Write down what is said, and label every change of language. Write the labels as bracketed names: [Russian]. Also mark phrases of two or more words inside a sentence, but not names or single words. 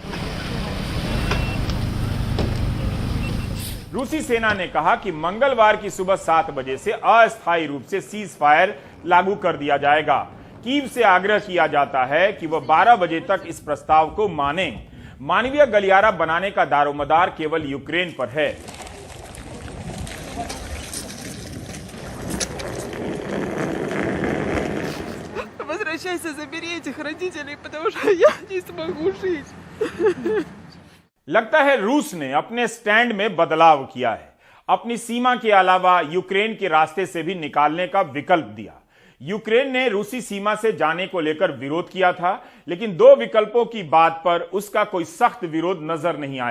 [Hindi] रूसी सेना ने कहा कि मंगलवार की सुबह 7 बजे से अस्थायी रूप से [English] cease fire [Hindi] लागू कर दिया जाएगा। कीव से आग्रह किया जाता है कि वह 12 बजे तक इस प्रस्ताव को माने। मानवीय गलियारा बनाने का दारोमदार केवल यूक्रेन पर है। [Russian] Возвращайся, забери этих родителей, потому что я не смогу жить. [Hindi] लगता है रूस ने अपने स्टैंड में बदलाव किया है, अपनी सीमा के अलावा यूक्रेन के रास्ते से भी निकालने का विकल्प दिया। यूक्रेन ने रूसी सीमा से जाने को लेकर विरोध किया था, लेकिन 2 विकल्पों की बात पर उसका कोई सख्त विरोध नजर नहीं आया।